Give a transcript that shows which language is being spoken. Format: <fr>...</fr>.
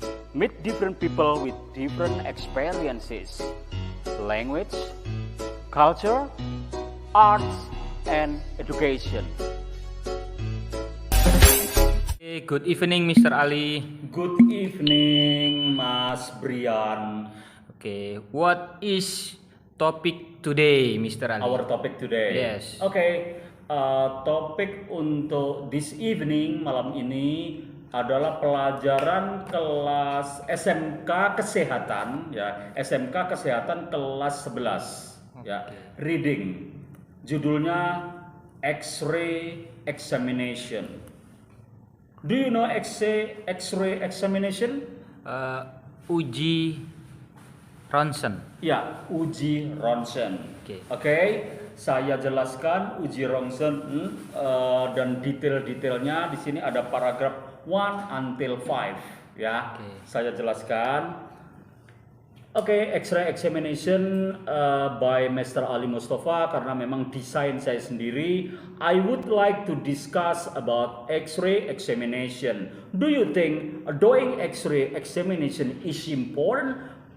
<en>Meet different people with different experiences, language, culture, arts, and education. Good evening, Mr. Ali. Good evening, Mas Brian. Okay, what is topic today, Mr. Ali? Our topic today. Yes.</en> <id>Okay, topik untuk</id> <en>this evening</en> <id>malam ini adalah pelajaran kelas SMK Kesehatan, ya, SMK Kesehatan kelas 11, ya, reading. Judulnya X-ray examination.</id> <en>Do you know X-ray examination?</en> <id>Uji ronsen. Ya, uji ronsen. Oke, saya jelaskan uji ronsen dan detail-detailnya di sini ada paragraf 1</id> <en>until</en> <id>5 ya. Saya jelaskan.</id> <en>Oke, X-ray examination by Mr.</en> <id>Ali Mustafa, karena memang desain saya sendiri.</id> <en>I would like to discuss about X-ray examination. Do you think doing X-ray examination is important?</en>